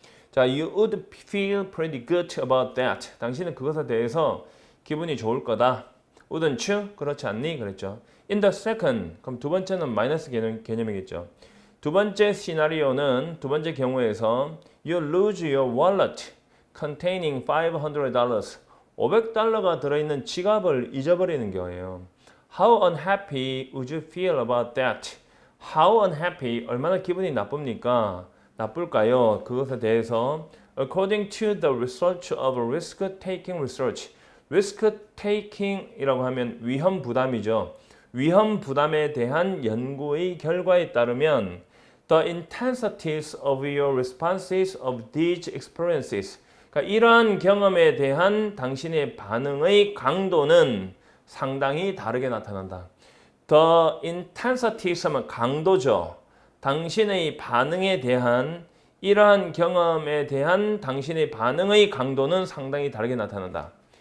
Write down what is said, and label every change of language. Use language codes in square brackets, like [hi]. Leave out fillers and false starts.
[en] 자, you would feel pretty good about that. [ko] 당신은 그것에 대해서 기분이 좋을 거다. [en] wouldn't you? [ko] 그렇지 않니? 그랬죠. [en] In the second, [ko] 그럼 두 번째는 마이너스 개념이겠죠. 두 번째 시나리오는 두 번째 경우에서 [en] you lose your wallet containing $500. [ko] 500달러가 들어있는 지갑을 잊어버리는 경우예요. [en] How unhappy would you feel about that? How unhappy, [ko] 얼마나 기분이 나쁩니까? 나쁠까요? 그것에 대해서 [en] according to the research of risk-taking research. [ko] risk-taking이라고 하면 위험 부담이죠. 위험 부담에 대한 연구의 결과에 따르면 [en] the intensities of your responses of these experiences. [ko] 그러니까 이러한 경험에 대한 당신의 반응의 강도는 상당히 다르게 나타난다. The intensities 하면 강도죠. 당신의 반응에 대한 이러한 경험에 대한 당신의 반응의 강도는 상당히 다르게 나타난다.